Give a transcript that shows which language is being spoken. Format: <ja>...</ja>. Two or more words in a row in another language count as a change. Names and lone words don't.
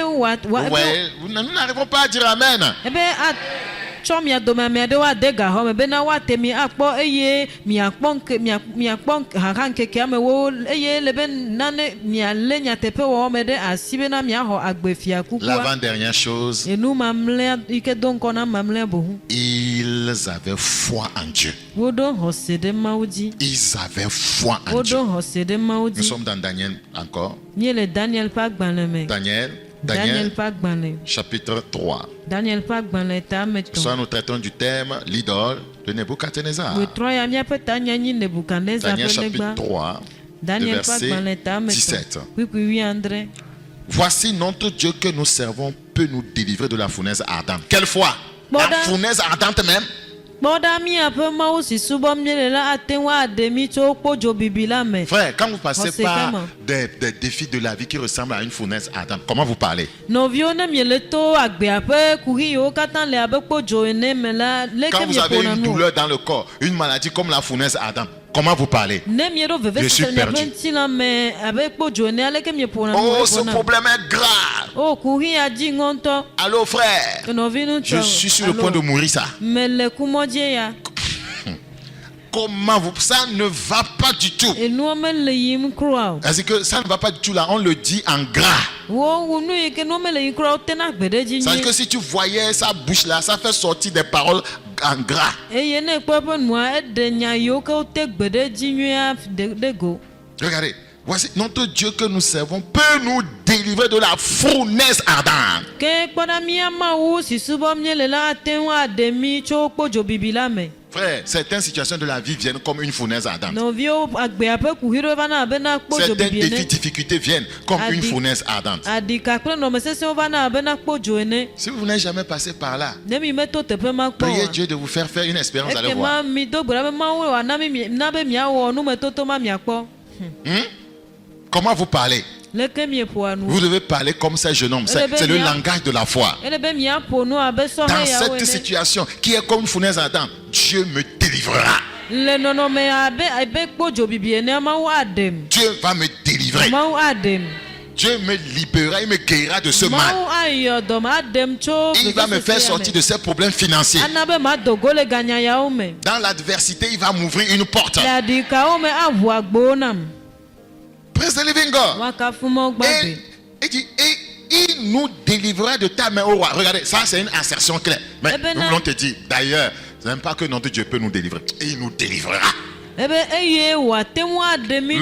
<fr>Ouais, nous n'arrivons pas à dire Amen.</fr> <ee>ebe atsɔ mia dome ame aɖewo ade gaxɔ me bena woate mi akpɔ eye miakpɔ xaxa ŋkekea me wo eye le be nane mialé nyateƒe wɔwɔ me ɖe asi bena miaxɔ agbefia kukua.</ee> <fr>L'avant-dernière chose,</fr> <ee>Enu mamlɛa yi ke do ŋkɔ na mamlɛa bohu.</ee> <fr>il Ils avaient foi en Dieu.</fr> <ee>woɖo xɔse ɖe Mawu dzi.</ee> <fr>Ils avaient foi en Dieu.</fr> <ee>woɖo xɔse ɖe Mawu</ee> <fr>Nous</fr> <ee>dzi.</ee> <fr>sommes dans Daniel encore.</fr> <ee>Míele Daniel ƒe agbalẽ me. Daniel Daniel ƒe agbalẽ.</ee> <fr>chapitre 3.</fr> <ee>Daniel ƒe agbalẽ tame</ee> <fr>Ce soir,</fr> <ee>tɔn.</ee> <fr>nous traitons du thème l'idole de Nebuchadnezzar.</fr> <ee>Wetrɔ ya míaƒe tanyanyi Nebukadnezar Daniel ƒe</ee> <fr>chapitre</fr> <ee>legba.</ee> <fr>3,</fr> <ee>Daniel ƒe</ee> <fr>verset</fr> <ee>agbalẽ tame</ee> <fr>17.</fr> <ee>tɔn. Kpikpi 19.</ee> <fr>Voici notre Dieu que nous servons peut nous délivrer de la fournaise ardente. Quelle foi? La Voilà. fournaise ardente même.</fr> <ee>Kpɔɖa míaƒe Mawu si subɔm míele la ate ŋu aɖe mí tso kpodzo bibi la me.</ee> <fr>Frère, quand vous passez c'est par comment? des défis de la vie qui ressemblent à une fournaise ardente, comment vous parlez?</fr> <ee>Nɔviwo ne miele to agbea ƒe kuhi yiwo katã le abe kpodzo ene me la, leke</ee> <fr>Quand vous avez</fr> <ee>mieƒona</ee> <fr>une</fr> <ee>nu?</ee> <fr>douleur dans le corps, une maladie comme la fournaise ardente, comment vous parlez?</fr> <ee>Ne mieɖo</ee> <fr>Je suis</fr> <ee>vevesese</ee> <fr>perdu.</fr> <ee>miaƒe ŋutilã me abe kpodzo ene, aleke mieƒona nu?</ee> <fr>Oh, ce</fr> <ee>Eƒona.</ee> <fr>problème est grave.</fr> <ee>O kuhi ya dzi ŋɔntɔ.</ee> <fr>Allô, frère?</fr> <ee>Nɔvi</ee> <fr>Je</fr> <ee>ŋutɔ.</ee> <fr>suis sur le point de mourir, ça.</fr> <ee>Mele kumɔdzi ya.</ee> <fr>Comment vous... Ça ne va pas du tout.</fr> <ee>Enua mele yim kura o.</ee> <fr>C'est que ça ne va pas du tout là. On le dit en gras.</fr> <ee>Wo wu nu yi ke nua mele yim kura o tena gbe ɖe dzi</ee> <fr>C'est que</fr> <ee>nyuie.</ee> <fr>si tu voyais sa bouche là, ça fait sortir des paroles en gras.</fr> <ee>Eye ne ekpɔ eƒe nua eɖe nya yiwo ke wote gbe ɖe dzi nyuie ɖe go.</ee> <fr>Regardez. Voici notre Dieu que nous servons peut nous délivrer de la fournaise ardente.</fr> <ee>Ke kpɔɖa mía Mawu si subɔm míele la ate ŋu aɖe mí tso kpodzo bibi la me.</ee> <fr>Frère, certaines situations de la vie viennent comme une fournaise ardente.</fr> <ee>Nɔviwo agbea ƒe kuhi ɖo vana abena kpodzo</ee> <fr>Certains</fr> <ee>bibi</ee> <fr>défis,</fr> <ee>ene.</ee> <fr>difficultés viennent comme une</fr> <ee>Adi-</ee> <fr>fournaise ardente.</fr> <ee>Aɖika kple nɔmesesẽwo vana abena kpodzo ene.</ee> <fr>Si vous n'êtes jamais passé par là,</fr> <ee>Ne mi meto teƒe ma kpɔ</ee> <fr>priez</fr> <ee>oa.</ee> <fr>Dieu de vous faire faire une expérience, allez voir.</fr> <ee>Ekema mi do gbe ɖa be Mawu wòana mi na be miawɔ numetoto ma miakpɔ.</ee> <fr>Comment vous parlez?</fr> <ee>Leke mieƒoa nu?</ee> <fr>Vous devez parler comme ces jeunes hommes. C'est le langage de la foi.</fr> <ee>Ele be miaƒo nu abe</ee> <fr>Dans</fr> <ee>sɔheyawo</ee> <fr>cette</fr> <ee>ene.</ee> <fr>situation qui est comme une fournaise ardente, Dieu me délivrera.</fr> <ee>Le nɔnɔme abe kpodzo bibi ene, Mawu aɖem.</ee> <fr>Dieu va me délivrer.</fr> <ee>Mawu aɖem.</ee> <fr>Dieu me libérera, il me guérira de ce mal.</fr> <ee>Mawu ayɔ dɔm aɖem tso</ee> <fr>Il va me faire sortir de ces problèmes financiers.</fr> <ee>Ana be madogo le ganyayawo me.</ee> <fr>Dans l'adversité, il va m'ouvrir une porte.</fr> <ee>Le aɖikawo me aʋu agbowo nam.</ee> <en>Praise the living God.</en> <ee>Woakafu mɔ gbagbe.</ee> <fr>Et il nous délivrera de ta main au roi. Regardez, ça c'est une assertion claire. Mais Eh ben, nous non. voulons te dire, d'ailleurs, ce n'est pas que notre Dieu peut nous délivrer. Et il nous délivrera.</fr> <ee>Ebe eye wòate ŋu aɖe mí</ee>